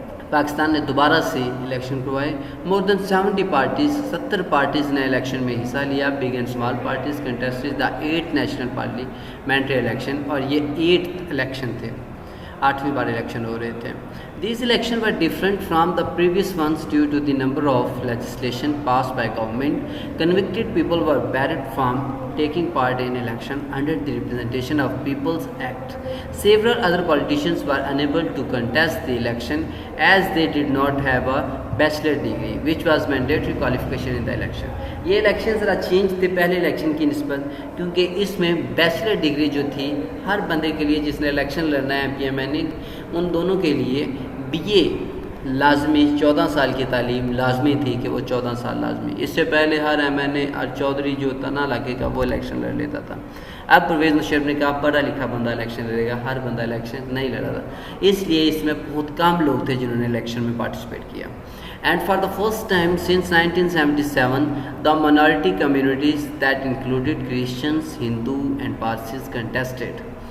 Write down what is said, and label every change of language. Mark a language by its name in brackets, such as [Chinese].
[Urdu] پاکستان نے دوبارہ سے الیکشن کروائے۔ [English] more than 70 parties [Urdu] نے الیکشن میں حصہ لیا۔ [English] big and small parties contested the 8 national parliamentary election, [Urdu] اور یہ 8 الیکشن تھے، 8ویں بار الیکشن ہو رہے تھے۔ [English] These elections were different from the previous ones due to the number of legislation passed by government. Convicted people were barred from taking part in election under the Representation of People's Act. Several other politicians were unable to contest the election as they did not have a bachelor degree, which was mandatory qualification in the election. [Urdu] یہ election ذرا change تھے پہلے election کی نسبت، کیونکہ اس میں bachelor degree جو تھی ہر بندے کے لیے جس نے الیکشن لڑنا ہے پی ایم این اے، ان دونوں کے لیے بی اے لازمی، 14 سال کی تعلیم لازمی تھی کہ وہ 14 سال لازمی۔ اس سے پہلے ہر ایم این اے اور چودھری جو تھا نا علاقے کا وہ الیکشن لڑ لیتا تھا۔ اب پرویز مشرف نے کہا پڑھا لکھا بندہ الیکشن لڑے گا، ہر بندہ الیکشن نہیں لڑا تھا، اس لیے اس میں بہت کم لوگ تھے جنہوں نے الیکشن میں پارٹیسپیٹ کیا۔ [English] And for the first time since 1977, the minority communities that included Christians, Hindu and Parsis contested.